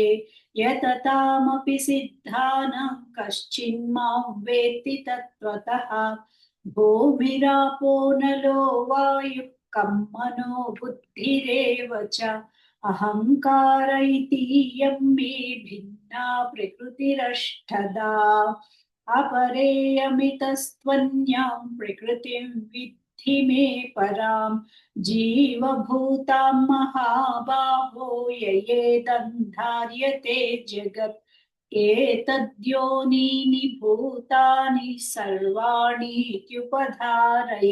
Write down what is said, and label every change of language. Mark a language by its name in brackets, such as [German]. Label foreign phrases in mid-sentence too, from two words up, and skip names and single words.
[Sanskrit] యతతామపి సిద్ధానాం కశ్చిన్మాం వేత్తి తత్వతః. భూమిరాపో నలో వాయుః కం మనో బుద్ధిరేవ చ. అహంకార ఇతీయం మే భిన్నా ప్రకృతిరష్టదా. अपरेयमितस्त्वन्यां प्रकृतिं विद्धि मे परां. जीवभूतां महाबाहो ययेदन्धार्यते जगत्. एतद्योनीनि भूतानि सर्वाणीत्युपधारय.